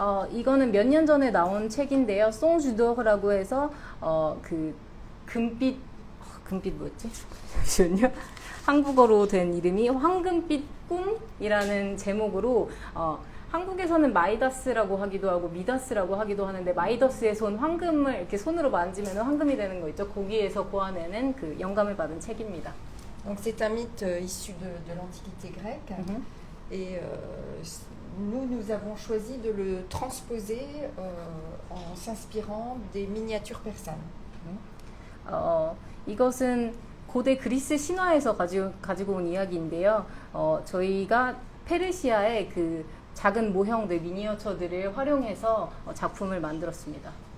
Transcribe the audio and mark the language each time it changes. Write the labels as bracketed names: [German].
[Korean] 이거는 몇 년 전에 나온 책인데요. 송주도라고 해서 그 금빛 뭐였지? 잠시만요. 한국어로 된 이름이 황금빛 꿈이라는 제목으로 한국에서는 마이다스라고 하기도 하고 미다스라고 하기도 하는데 마이더스의 손, 황금을 이렇게 손으로 만지면 황금이 되는 거 있죠. 거기에서 고안해낸 그 영감을 받은 책입니다. [French] Donc c'est un mythe issu de l'Antiquité grecque et nous avons choisi de le transposer en s'inspirant des miniatures persanes. [Korean] 이것은 고대 그리스 신화에서 가지고 온 이야기인데요. 저희가 페르시아의 그 작은 모형들, 미니어처들을 활용해서 작품을 만들었습니다.